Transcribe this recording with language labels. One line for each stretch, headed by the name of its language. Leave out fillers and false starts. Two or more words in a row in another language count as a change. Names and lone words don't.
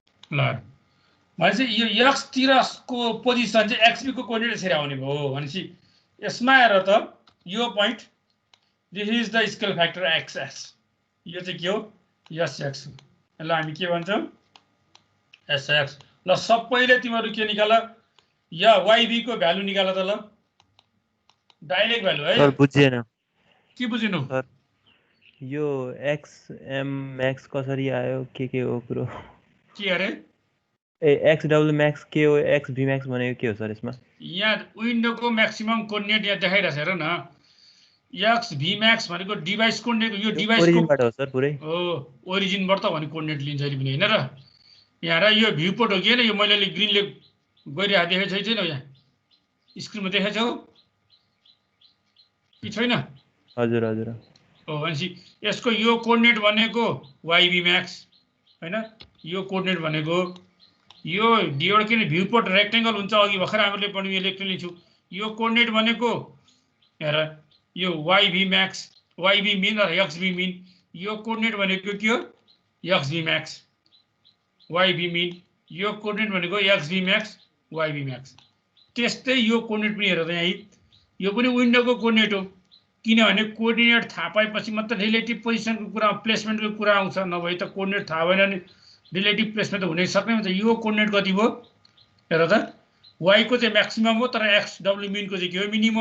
Nepali: ल भनेपछि यो x तिरको पोजिसन चाहिँ xb को कोअर्डिनेट यसरी आउने भयो भनेपछि यसमा हेर त यो पोइन्ट
English: this is the scale factor
Nepali: xs यो चाहिँ के हो sx ल हामी के भन्छौँ sx ल सबैले तिमीहरू के निकाल या yb को भ्यालु निकाल त ल
English: direct value
Nepali: है सर बुझिएन के बुझिनु सर यो xm max कसरी आयो के हो कुरो के अरे ए xw max के हो xv max भनेको के हो सर यसमा यहाँ विन्डोको
English: maximum coordinate
Nepali: यहाँ देखाइरहेछ हेर न xv max भनेको
English: device coordinate
Nepali: यो डिभाइसको ओरिजिनबाट हो सर पुरै हो ओरिजिनबाट त भने कोअर्डिनेट लिन्छ अहिले पनि हैन र यहाँ र यो
English: view port
Nepali: हो कि हैन यो मैले ग्रीनले गरिरहेको देखेको छैन यहाँ स्क्रिनमा देखेको छौ कि छैन हजुर हजुर हो भनेपछि यसको यो कोअर्डिनेट भनेको yb max हैन यो कोअर्डिनेट भनेको यो डिबाट किन
English: view port rectangle
Nepali: हुन्छ अघि भर्खर हामीले पनि यो लेख्न लिन्छु यो कोअर्डिनेट भनेको हेर यो yb max yb min र xb min यो कोअर्डिनेट भनेको के हो xb max yb min यो कोअर्डिनेट भनेको xb max yb max त्यस्तै यो कोअर्डिनेट पनि हेर त यहाँ यो पनि विन्डोको कोअर्डिनेट हो किनभने कोअर्डिनेट थाहा पाएपछि मात्र रिलेटिभ पोजिसनको कुरा प्लेसमेन्टको कुरा आउँछ नभए त कोअर्डिनेट थाहा भएन नि
English: relative placement
Nepali: त हुनै सक्ने हुन्छ यो कोअर्डिनेट कति भयो हेर त y को चाहिँ म्याक्सिमम हो तर xw min को चाहिँ के हो मिनिमम